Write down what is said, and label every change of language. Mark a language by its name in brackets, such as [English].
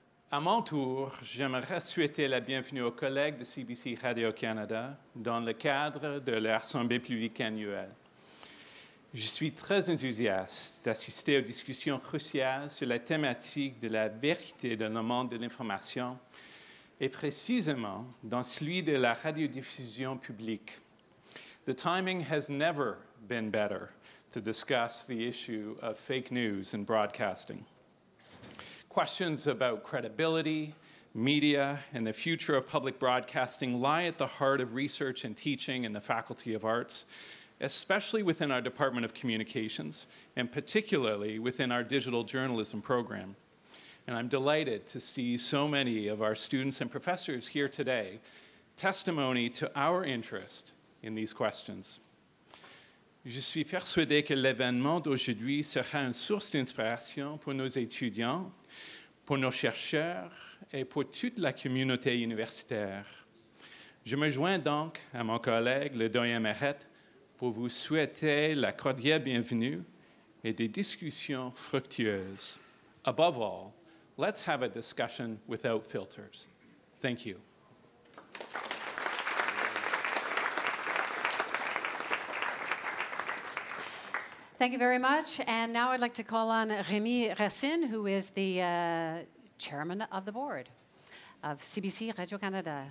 [French] À mon tour, j'aimerais souhaiter la bienvenue aux collègues de CBC Radio-Canada dans le cadre de leur assemblée publique annuelle. Je suis très enthousiaste d'assister aux discussions cruciales sur la thématique de la vérité dans le monde de l'information et précisément dans celui de la radiodiffusion publique. [English] The timing has never been better to discuss the issue of fake news in broadcasting. Questions about credibility, media, and the future of public broadcasting lie at the heart of research and teaching in the Faculty of Arts, especially within our Department of Communications, and particularly within our digital journalism program. And I'm delighted to see so many of our students and professors here today, testimony to our interest in these questions. [French] Je suis persuadé que l'événement d'aujourd'hui sera une source d'inspiration pour nos étudiants, pour nos chercheurs et pour toute la communauté universitaire. Je me joins donc à mon collègue, le doyen Marette, pour vous souhaiter la cordiale bienvenue et des discussions fructueuses. [English] Above all, let's have a discussion without filters. Thank you. Thank you very much. And now I'd like to call on Rémi Racine, who is the chairman of the board of CBC Radio-Canada.